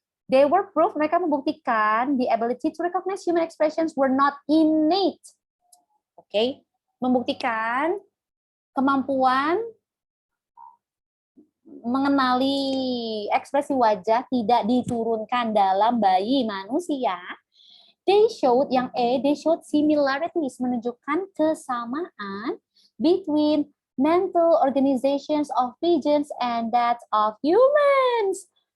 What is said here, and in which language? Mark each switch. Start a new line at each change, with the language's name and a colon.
English: They were proof,
Indonesian: mereka membuktikan
English: the ability to recognize human expressions were not innate.
Indonesian: Oke, membuktikan kemampuan mengenali ekspresi wajah tidak diturunkan dalam bayi manusia.
English: They showed,
Indonesian: yang E,
English: they showed similarities,
Indonesian: menunjukkan kesamaan
English: between mental organizations of pigeons and that of humans.